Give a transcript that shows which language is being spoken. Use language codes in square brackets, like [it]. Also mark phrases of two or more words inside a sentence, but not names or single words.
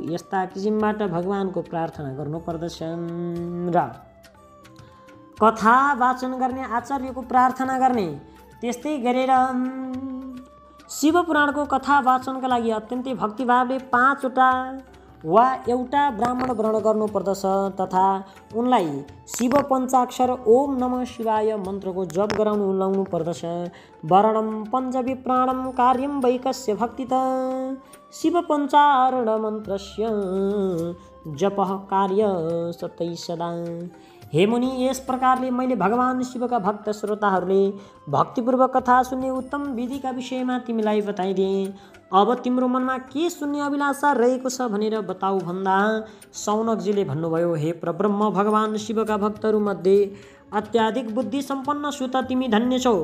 [ne] यस्ता किसिमबाट भगवानको प्रार्थना गर्नुपर्दछ र कथा वाचन गर्ने आचार्यको प्रार्थना गर्ने। त्यस्तै गरेर शिव पुराणको कथा वाचनका लागि अत्यन्तै भक्तिभावले 5 वटा वा एउटा ब्राह्मण व्रण गर्नुपर्दछ तथा उनलाई शिव पञ्चाक्षर [sa] ओम नमः शिवाय [ne] मन्त्रको जप गराउनु लाउनु पर्दछ। [sa] वर्णम पञ्चविप्राणम कार्यम वैकस्य भक्तित शिव पञ्चारण मन्त्रस्य जपः कार्य सतै सदा। [ne] हे मुनि, यस प्रकारले मैले भगवान शिवका भक्त श्रोताहरूले भक्तिपूर्वक कथा सुन्ने उत्तम विधिका विषयमा तिमीलाई बताइदिएँ। अब तिम्रो मनमा के सुन्ने अभिलाषा रहेको छ भनेर बताऊ भन्दा सौनकजीले भन्नुभयो, हे परब्रह्म भगवान शिवका भक्तहरूमध्ये अत्याधिक बुद्धि सम्पन्न सुत तिमी धन्य छौ।